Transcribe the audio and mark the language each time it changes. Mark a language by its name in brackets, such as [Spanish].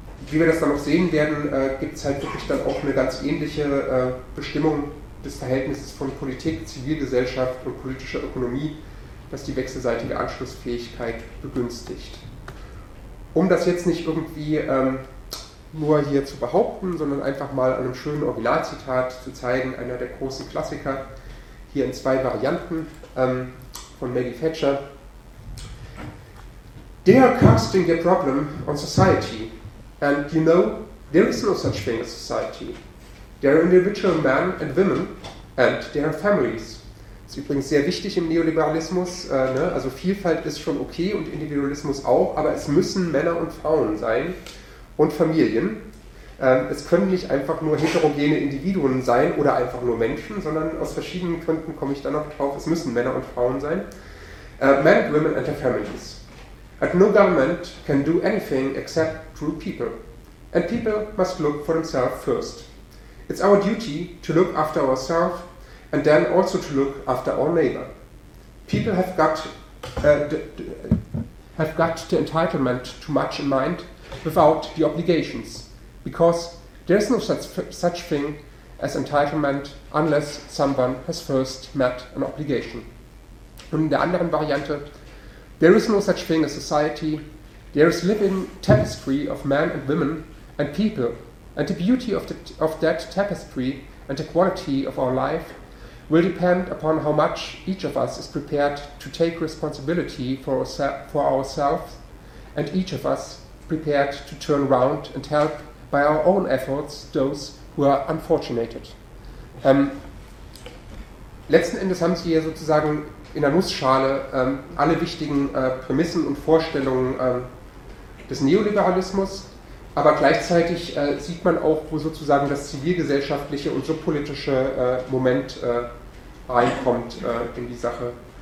[German] Wie wir das dann noch sehen werden, gibt es halt wirklich dann auch eine ganz ähnliche Bestimmung des Verhältnisses von Politik, Zivilgesellschaft und politischer Ökonomie, das die wechselseitige Anschlussfähigkeit begünstigt. Um das jetzt nicht irgendwie nur hier zu behaupten, sondern einfach mal an einem schönen Originalzitat zu zeigen, einer der großen Klassiker, hier in zwei Varianten von Maggie Thatcher. [English] They are casting their problem on society. And you know, there is no such thing as society. There are individual men and women and their families. [German] Das ist übrigens sehr wichtig im Neoliberalismus. Also Vielfalt ist schon okay und Individualismus auch, aber es müssen Männer und Frauen sein und Familien. Es können nicht einfach nur heterogene Individuen sein oder einfach nur Menschen, sondern aus verschiedenen Gründen komme ich da noch drauf, es müssen Männer und Frauen sein. [English] Men and women and their families. And no government can do anything except through people. And people must look for themselves first. It's our duty to look after ourselves and then also to look after our neighbor. People have got the entitlement too much in mind without the obligations, because there's no such thing as entitlement unless someone has first met an obligation. [German] Und in der anderen Variante, [English] there is no such thing as society. There is living tapestry of men and women and people, and the beauty of that tapestry and the quality of our life will depend upon how much each of us is prepared to take responsibility for ourselves, and each of us prepared to turn around and help by our own efforts those who are unfortunate. [German] Letzten Endes haben Sie hier sozusagen in der Nussschale alle wichtigen Prämissen und Vorstellungen des Neoliberalismus. Aber gleichzeitig sieht man auch, wo sozusagen das zivilgesellschaftliche und subpolitische Moment reinkommt in die Sache.